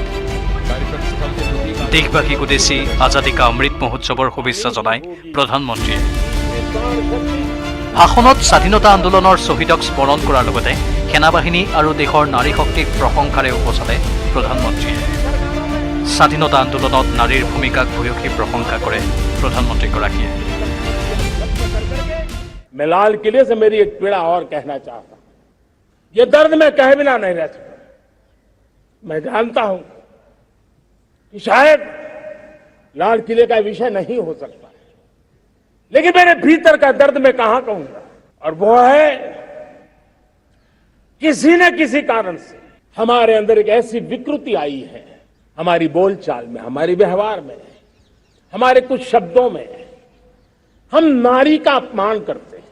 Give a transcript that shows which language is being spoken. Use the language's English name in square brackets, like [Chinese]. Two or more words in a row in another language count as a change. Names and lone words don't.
[Assamese] দেশবাসীক উদ্দেশ্যি আজাদী কা অমৃত মহোৎসৱৰ শুভেচ্ছা জনাই প্ৰধানমন্ত্ৰীয়ে। ভাষণত স্বাধীনতা আন্দোলনৰ শ্বহীদক স্মৰণ কৰাৰ লগতে সেনাবাহিনী আৰু দেশৰ নাৰী শক্তিক প্ৰশংসাৰে উপচালে প্ৰধানমন্ত্ৰীয়ে। স্বাধীনতা আন্দোলনত নাৰীৰ ভূমিকাক ভূয়সী প্ৰশংসা কৰে প্ৰধানমন্ত্ৰীগৰাকীয়ে। [Hindi] मैं लाल किले से मेरी एक पीड़ा और कहना चाहता हूं। ये दर्द मैं कहे बिना नहीं रह सकता। मैं जानता हूं कि शायद लाल किले का विषय नहीं हो सकता, लेकिन मेरे भीतर का दर्द मैं कहां कहूंगा, और वो है किसी न किसी कारण से हमारे अंदर एक ऐसी विकृति आई है, हमारी बोलचाल में, हमारे व्यवहार में, हमारे कुछ शब्दों में हम नारी का अपमान करते हैं।